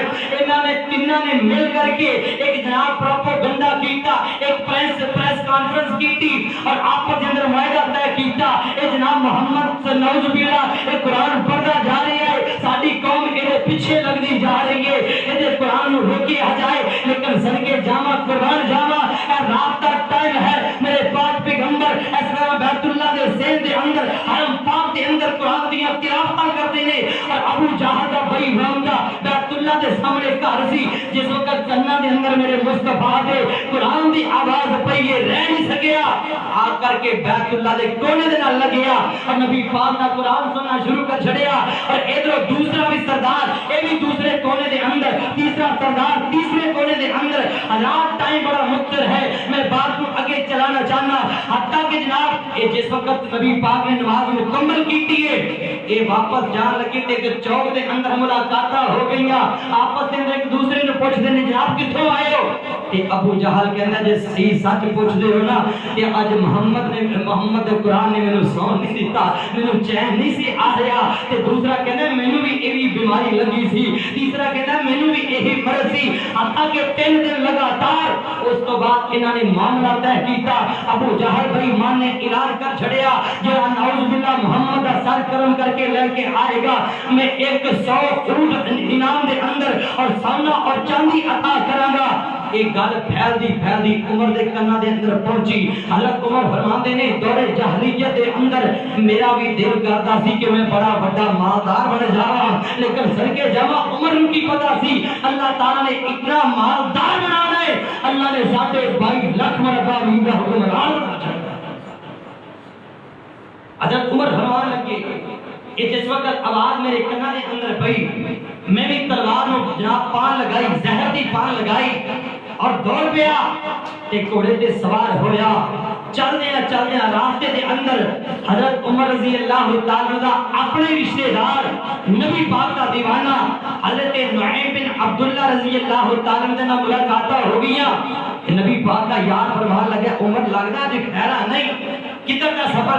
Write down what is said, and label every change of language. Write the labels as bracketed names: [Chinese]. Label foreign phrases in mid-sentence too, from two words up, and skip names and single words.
[Punjabi] انہاں نے تینوں نے مل کر کے ایک جناب پروپیگنڈا کیتا ایک پریس کانفرنس کیتی اور آپس اندر معاہدہ طے کیتا اے جناب محمد صلی اللہ علیہ وسلم اے قرآن پڑھدا جا رہی ہے ساری قوم اے پیچھے لگدی جا رہی ہے اے قرآن نو روکیا جائے لیکن صدقے جاواں قربان جاواں اے رات دا ٹائم ہے میرے پاک پیغمبر اس طرح بیت اللہ دے سین دے اندر حرم پاک دے اندر قرآن دیاں تلاوتاں کرتے نے اور ابو جہل دا بھائی روندا بیت اللہ دے سامنے گھر سی جس وقت کناں دے اندر میرے مصطفیٰ دے قرآن دی آواز پئی ہے رہ نہیں سکیا آ کر کے بیت اللہ دے کونے دے نال لگیا اور نبی پاک دا قرآن سننا شروع کر چھڑیا اور ادھر دوسرا بھی سردار اے بھی دوسرے کونے دے اندر تیسرا سردار تیسرے کونے دے اندر حالات ٹائم بڑا مختصر ہے میں بات کو آگے چلانا چاہنا حتیٰ کہ جناب یہ جس وقت نبی پاک نے نماز مکمل کیتی ہے یہ واپس جان لگی تے کہ چوک دے اندر ملاقاتاں ہو گئیاں آپس دے ایک دوسرے نے پوچھ دے جناب کتھوں آئے ہو تے ابو جہل کہندا جے صحیح سچ پوچھ دے ہو نا تے اج محمد دے قرآن نے مینوں سون نہیں دیتا مینوں چین نہیں سی آ رہا تے دوسرا کہندا مینوں بھی ایوی بیماری لگی سی تیسرا کہندا مینوں بھی یہی مرض سی حتیٰ کہ 3 دن لگاتار اس تو بعد انہاں نے معاملہ طے کیتا ابو جہل بھائی مان نے اعلان کر چھڑیا جو نعوذ باللہ محمد کا سر کرم کر کے لے کے آئے گا میں 100 اونٹ انعام دے اندر اور سونا اور چاندی عطا کراں گا ایک گل پھیل دی عمر دے کنا دے اندر پہنچی حضرت عمر فرماندے نے دور جاہلیت دے اندر میرا بھی دل کرتا سی کہ میں بڑا بڑا مالدار بن جاواں لیکن صدقے جاواں عمر نوں کی پتہ سی اللہ تعالی نے اتنا مالدار بنانا ہے اللہ نے 22 لاکھ مرتبہ میرا حکمران بنا چھڑا حضرت عمر فرمان لگے کہ جس وقت آواز میرے کنا دے اندر پئی میں بھی تلوار نو جناب پان لگائی زہر دی پان لگائی اور دوڑ پیا تے گھوڑے تے سوار ہویا چلدے راستے دے اندر حضرت عمر رضی اللہ تعالی عنہ اپنے رشتہ دار نبی پاک دا دیوانہ حضرت نعیم بن عبداللہ رضی اللہ تعالی عنہ نال ملاقات ہو گئیاں نبی پاک کا یار فرمان لگا عمر لگدا جے خیرا نہیں کدھر دا سفر